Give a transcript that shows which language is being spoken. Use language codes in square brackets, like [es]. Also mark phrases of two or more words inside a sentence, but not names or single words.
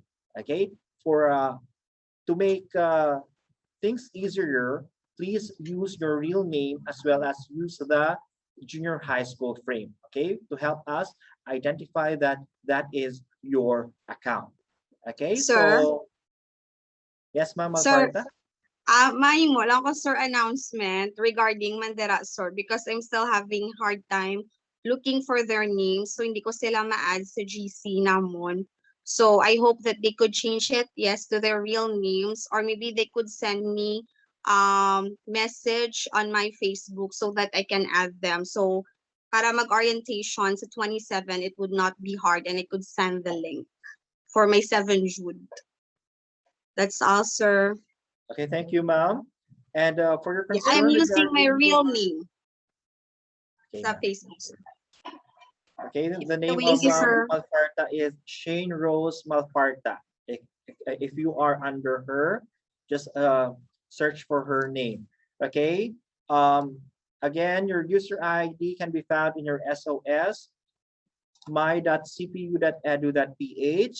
[en] Okay, for to make things easier, please use your real name as well as use the junior high school frame, okay, to help us identify that that is your account. Okay, Sir, so yes, Ma'am sir, Alparta. [hil] mahimo lang ko [en] sir announcement regarding Mandera sir because I'm still having hard time looking for their names so [hil] hindi ko sila ma-add sa GC namon. [en] So I hope that they could change it, yes, to their real names, or maybe they could send me message on my Facebook so that I can add them. [hil] So para mag-orientation sa 27, [en] it would not be hard and I could send the link for my 7 Jude. That's all, sir. Okay, thank you, Ma'am. And for your Yeah, I'm concern using my regarding real your name okay, [hil] sa [en] ma'am. Facebook, sir. Okay, the name Thank of you, sir. Malparta is Shane Rose Malparta. If you are under her, just search for her name. Okay. Again, your user ID can be found in your SOS my.cpu.edu.ph.